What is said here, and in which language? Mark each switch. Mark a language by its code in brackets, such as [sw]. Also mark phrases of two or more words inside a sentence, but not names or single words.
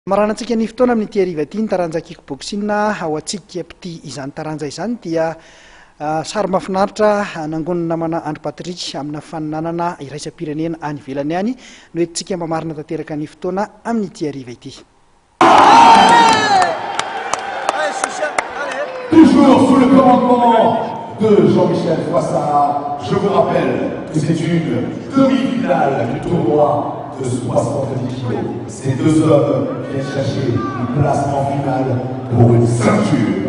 [mg] Maranantsika ny fotoana amin'ny Thierry ty ny taranja kickboxing ao antsika pity izany taranja izany dia sary mahafinaritra nangonina namana Andry Patrick amina faninanana iraisam-pirenena any ivelany any no entintsika mamarina tanteraka ny fotoana amin'ny Thierry ty. [fr] Toujours sous le commandement de Jean-Michel Froissart, je vous rappelle que c'est une demi-finale du tournoi de 70 kilos. Ces deux hommes viennent chercher une place en finale pour une ceinture.